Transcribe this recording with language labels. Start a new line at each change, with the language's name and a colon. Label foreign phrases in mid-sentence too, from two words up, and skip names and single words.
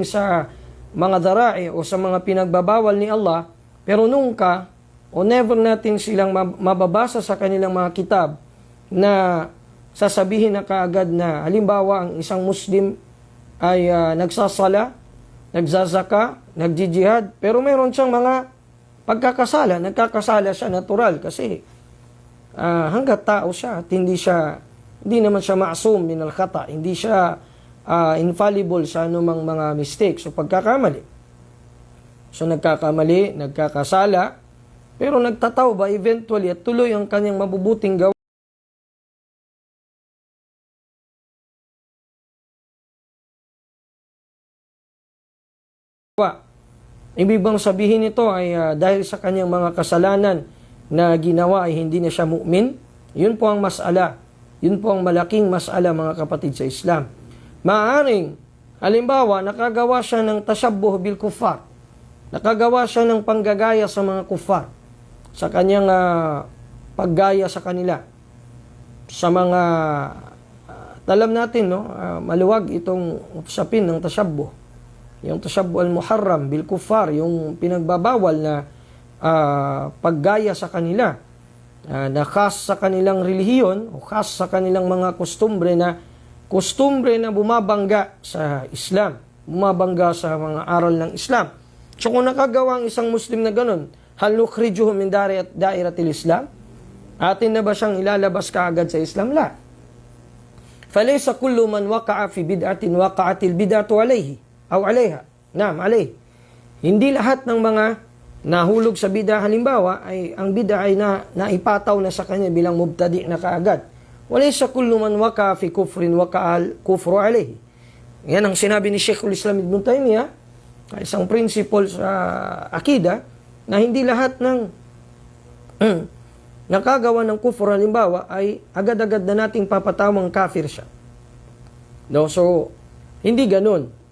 Filipino: sa mga dara'i o sa mga pinagbabawal ni Allah, pero nunca o never natin silang mababasa sa kanilang mga kitab na sasabihin na kaagad na halimbawa ang isang Muslim ay nagsasala, nagzazaka, nagjijihad, pero meron siyang mga pagkakasala. Nagkakasala siya natural kasi hanggat tao siya at hindi naman siya
Arabic: معصوم من الخطأ,
Filipino: hindi siya infallible sa anumang mga mistakes o pagkakamali. So nagkakamali, nagkakasala, pero nagtatawba eventually at tuloy ang kanyang mabubuting gawa. Ibig bang sabihin nito ay dahil sa kanyang mga kasalanan na ginawa ay hindi na siya mu'min? Yun po ang mas'ala. Yun po ang malaking mas'ala, mga kapatid sa Islam. Maaaring, halimbawa, nakagawa siya ng
Arabic: تشبه بالكفار.
Filipino: Nakagawa siya ng panggagaya sa mga kuffar. Sa kanyang paggaya sa kanila. Sa mga, alam natin, no, maluwag itong usapin ng tashabbuh.
Arabic: Yung تشبه المحرم بالكفار,
Filipino: yung pinagbabawal na paggaya sa kanila, na khas sa kanilang relihiyon o khas sa kanilang mga kostumbre na bumabangga sa Islam, bumabangga sa mga aral ng Islam. So kung nakagawa ang isang Muslim na ganun,
Arabic: هل نخرجه من دائرة الإسلام,
Filipino: atin na ba siyang ilalabas kaagad sa Islam?
Arabic: لا فليس كل من وقع في بدعة وقعت البدعة عليه أو عليها نعم عليه.
Filipino: Hindi lahat ng mga nahulog sa bid'ah halimbawa ay ang bid'ah ay naipataw na sa kanya bilang mubtadi na kaagad.
Arabic: وليس كل من وقع في كفر وقع الكفر عليه.
Filipino: Yan ang sinabi ni Sheikhul Islam Ibn Taymiyyah, isang principle sa akida, na hindi lahat ng nakagawa ng kufur halimbawa ay agad-agad na nating papatawang kafir siya. No? So, hindi ganun.